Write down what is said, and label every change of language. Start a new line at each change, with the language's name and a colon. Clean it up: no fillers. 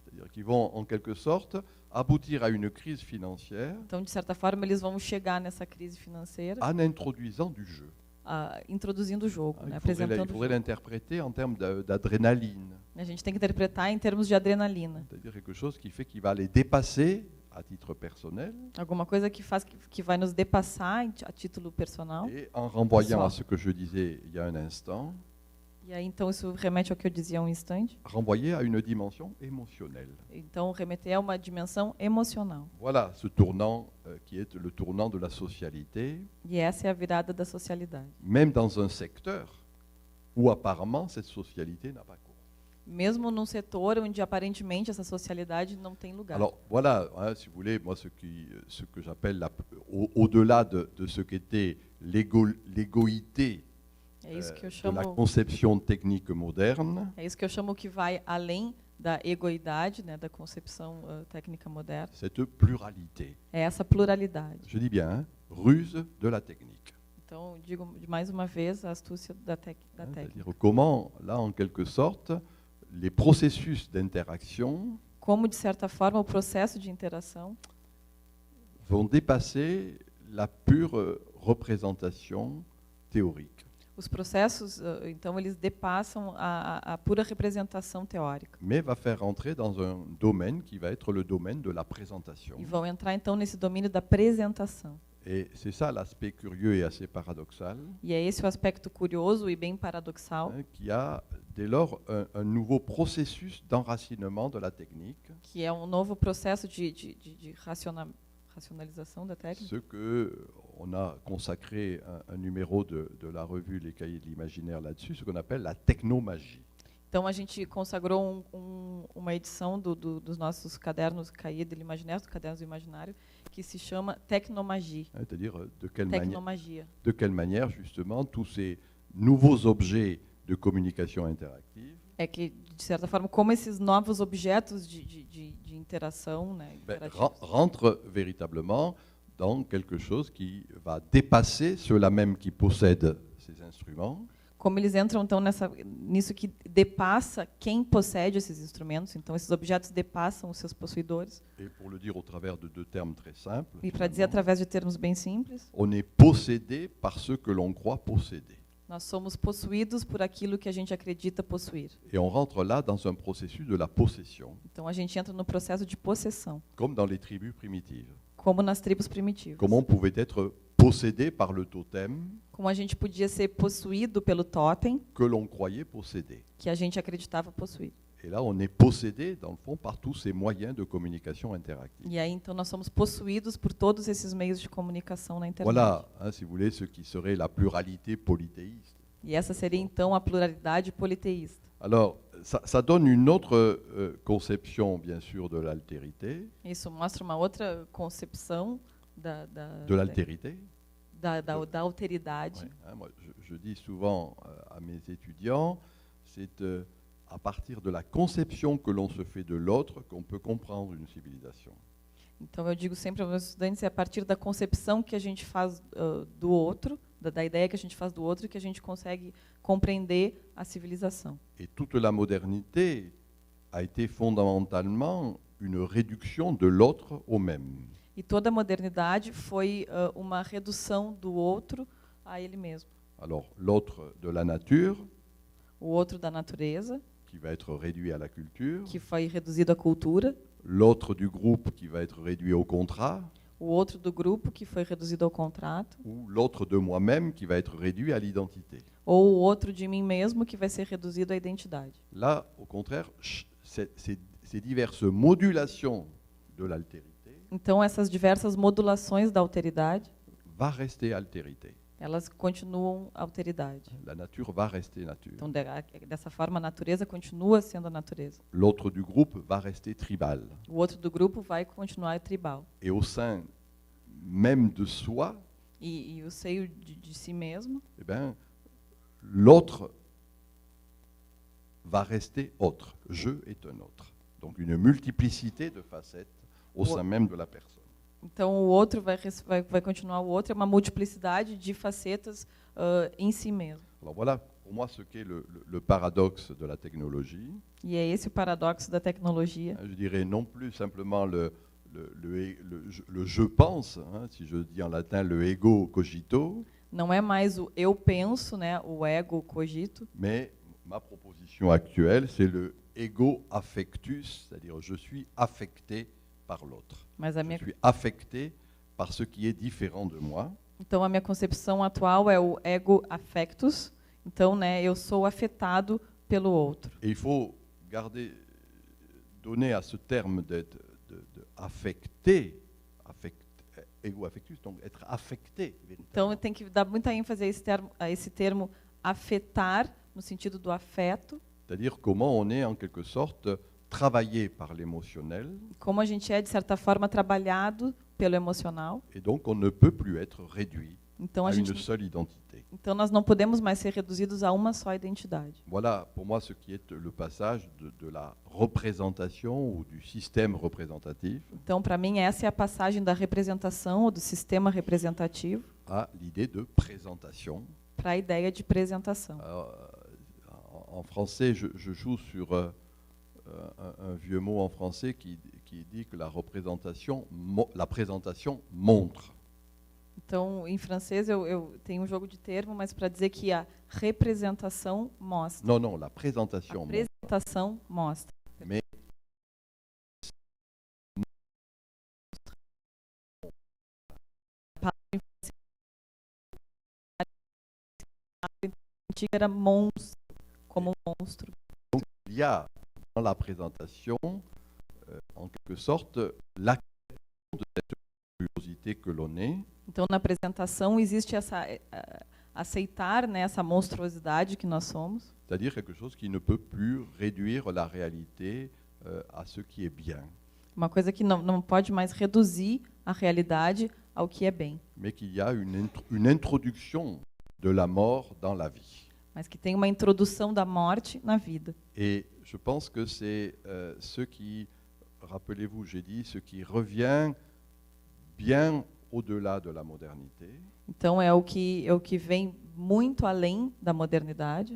French: C'est-à-dire qu'ils vont, en quelque sorte, aboutir à une crise financière
Portuguese: Então, de certa forma, eles vão chegar nessa crise financeira
French: en introduisant du jeu.
Portuguese: Introduzindo o jogo,
French: Il
Portuguese: né,
French: faudrait
Portuguese: apresentando o
French: faudrait
Portuguese: jogo.
French: l'interpréter en termes d'adrénaline.
Portuguese: A gente tem que interpretar em termos de adrenalina.
French: C'est-à-dire quelque chose qui fait qu'il va les dépasser à titre personnel
Portuguese: alguma coisa que vai nos depassar a título personal.
French: et en renvoyant
Portuguese: Pessoal.
French: à ce que je disais il y a un instant,
Portuguese: E aí, então, isso remete ao que eu dizia há um instante.
French: renvoyer à une dimension émotionnelle.
Portuguese: Então, remeter a uma dimensão emocional.
French: Voilà ce tournant qui est le tournant de la socialité,
Portuguese: E essa é a virada da socialidade.
French: même dans un secteur où apparemment cette socialité n'a pas cours.
Portuguese: Mesmo num setor onde, aparentemente, essa socialidade não tem lugar.
French: Alors voilà, hein, si vous voulez, moi ce que j'appelle au-delà de ce qu'était l'égoïté
Portuguese: É isso que eu
French: de la
Portuguese: chamo,
French: conception technique moderne,
Portuguese: é isso que eu chamo que vai além da egoidade, né, da concepção técnica moderna.
French: cette pluralité.
Portuguese: É essa pluralidade.
French: Je dis bien, hein, ruse de la technique.
Portuguese: Então, digo mais uma vez a astúcia da técnica.
French: C'est-à-dire comment, là, en quelque sorte, les processus d'interaction
Portuguese: Como, de certa forma, o processo de interação
French: vont dépasser la pure représentation théorique.
Portuguese: os processos, então, eles depassam a pura representação teórica.
French: Mais va faire entrer dans un domaine qui va être le domaine de la présentation.
Portuguese: E vão entrar, então, nesse domínio da apresentação.
French: Et c'est ça l'aspect curieux et assez paradoxal,
Portuguese: E é esse o aspecto curioso e bem paradoxal,
French: hein, qu'il y a dès lors un nouveau processus d'enracinement de la technique,
Portuguese: que é um novo processo de racionalização da técnica.
French: ce que on a consacré un numéro de la revue Les Cahiers de l'Imaginaire là-dessus, ce qu'on appelle la technomagie.
Portuguese: Então, a gente consagrou uma edição dos nossos cadernos Cahiers de l'Imaginaire, dos cadernos do imaginário, que se chama Tecnomagie.
French: Hein, c'est-à-dire de quelle manière justement tous ces nouveaux objets de communication interactive
Portuguese: É que, de certa forma, como esses novos objetos de interação, né,
French: rentrent véritablement dans quelque chose qui va dépasser ceux-là même qui possèdent ces instruments.
Portuguese: como eles entram então nisso que depassa quem possede esses instrumentos. Então, esses objetos depassam os seus possuidores.
French: Et pour le dire au travers de deux termes très simples,
Portuguese: E para dizer através de termos bem simples,
French: on est possédé par ce que l'on croit posséder.
Portuguese: nós somos possuídos por aquilo que a gente acredita possuir.
French: Et on rentre là dans un processus de la possession,
Portuguese: Então, a gente entra no processo de possessão,
French: comme dans les tribus primitives.
Portuguese: como nas tribos primitivas.
French: Comment on pouvait être possédé par le totem
Portuguese: Como a gente podia ser possuído pelo totem
French: que l'on croyait posséder.
Portuguese: que a gente acreditava possuir.
French: Et là, on est possédé, dans le fond, par tous ces moyens de communication interactive.
Portuguese: E aí, então, nós somos possuídos por todos esses meios de comunicação na internet.
French: Voilà, hein, si vous voulez, ce qui serait la pluralité polythéiste.
Portuguese: E essa seria, então, a pluralidade politeísta.
French: Alors, ça donne une autre conception, bien sûr, de l'altérité.
Portuguese: Isso mostra uma outra concepção
French: De l'altérité.
Portuguese: da alteridade.
French: Ouais, hein, moi, je dis souvent à mes étudiants, c'est à partir de la conception que l'on se fait de l'autre qu'on peut comprendre une civilisation.
Portuguese: Então, eu digo sempre aos meus estudantes, é a partir da concepção que a gente faz do outro, da ideia que a gente faz do outro, que a gente consegue compreender a civilização.
French: Et toute la modernité a été fondamentalement une réduction de l'autre au même.
Portuguese: E toda a modernidade foi uma redução do outro a ele mesmo.
French: Alors, l'autre de la nature,
Portuguese: O outro da natureza,
French: qui va être réduit à la culture,
Portuguese: que foi reduzido à cultura.
French: l'autre du groupe qui va être réduit au contrat,
Portuguese: O outro do grupo, que foi reduzido ao contrato.
French: ou l'autre de moi-même qui va être réduit à l'identité.
Portuguese: Ou o outro de mim mesmo, que vai ser reduzido à identidade.
French: Là, au contraire, ces diverses modulations de l'altérité
Portuguese: Então, essas diversas modulações da alteridade,
French: va rester altérité.
Portuguese: elas continuam alteridade.
French: La nature va rester nature.
Portuguese: Então, dessa forma, a natureza continua sendo a natureza.
French: L'autre du groupe va rester tribal.
Portuguese: O outro do grupo vai continuar tribal.
French: Et au sein même de soi,
Portuguese: E o seio de si mesmo,
French: eh ben, l'autre va rester autre. Je est un autre. Donc une multiplicité de facettes au sein même de la personne.
Portuguese: então o outro vai continuar o outro, é uma multiplicidade de facetas em si mesmo.
French: Alors voilà pour moi ce qu'est le paradoxe de la technologie.
Portuguese: E é esse o paradoxo da tecnologia.
French: Je dirais non plus simplement le je pense, hein, si je dis en latin le ego cogito,
Portuguese: Não é mais o eu penso, né, o ego, o cogito,
French: mais ma proposition actuelle, c'est le ego affectus, c'est-à-dire je suis affecté par l'autre.
Portuguese: Mas a
French: Je
Portuguese: minha,
French: suis affecté par ce qui est différent de moi.
Portuguese: então, a minha concepção atual é o ego affectus. Então, né, eu sou afetado pelo outro.
French: Et il faut donner à ce terme de affecté, ego-affectus, donc être affecté.
Portuguese: Então, tem que dar muita ênfase a esse termo afetar, no sentido do afeto.
French: C'est-à-dire comment on est en quelque sorte travaillé par l'émotionnel,
Portuguese: Como a gente é, de certa forma, trabalhado pelo emocional.
French: et donc on ne peut plus être réduit
Portuguese: Então,
French: à
Portuguese: a
French: une
Portuguese: gente,
French: seule identité.
Portuguese: então nós não podemos mais ser reduzidos a uma só identidade.
French: Voilà pour moi ce qui est le passage de la représentation ou du système représentatif
Portuguese: Então, para mim, essa é a passagem da representação ou do sistema representativo
French: à l'idée de présentation.
Portuguese: para a ideia de apresentação.
French: Alors, en français, je joue sur un vieux mot en français qui dit que la présentation montre.
Portuguese: Então, em francês, eu tenho um jogo de termo, mas para dizer que a representação mostra.
French: Non, non, la
Portuguese: A
French: présentation montre.
Portuguese: apresentação mostra.
French: Mais
Portuguese: Antiga era monstro, como um monstro.
French: il y a dans la présentation, en quelque sorte, l'acceptation de cette curiosité que l'on est,
Portuguese: Então, na apresentação existe essa aceitar, né, essa monstruosidade que nós somos.
French: c'est-à-dire quelque chose qui ne peut plus réduire la réalité à ce qui est bien,
Portuguese: Uma coisa que não pode mais reduzir a realidade ao que é bem,
French: mais qu'il y a une introduction de la mort dans la vie.
Portuguese: mas que tem uma introdução da morte na vida.
French: Et je pense que c'est ce qui, rappelez-vous, j'ai dit, ce qui revient bien au-delà de la modernité.
Portuguese: Então, é o que vem muito além da modernidade.